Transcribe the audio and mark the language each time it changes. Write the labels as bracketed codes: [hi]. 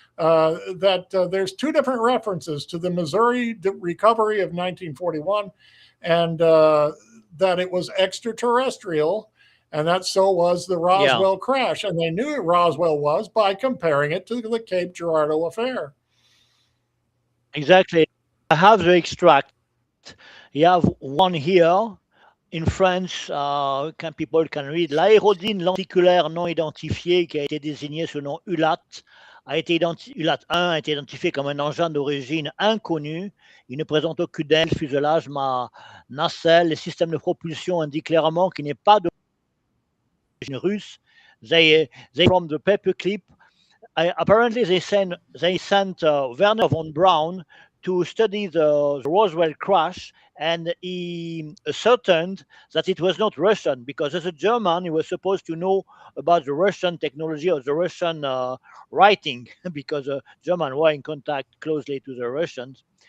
[en] There's 2 different references to the Missouri recovery of 1941 and that it was extraterrestrial. And that so was the Roswell crash. And they knew what Roswell was by comparing it to the Cape Girardeau affair. Exactly. I have the extract. You have one here in French. People can read. [fr] L'aérodine lenticulaire non identifiée, qui a été désignée sous le nom ULAT, ULAT 1 a été identifié comme un engin d'origine inconnue. Il ne présente aucune aile, fuselage, nacelle. Les systèmes de propulsion indiquent clairement qu'il n'est pas d'origine russe. [en] They from the paperclip. Apparently, they sent Werner von Braun to study the Roswell crash, and he ascertained that it was not Russian, because as a German, he was supposed to know about the Russian technology or the Russian writing, because the Germans were in contact closely to the Russians.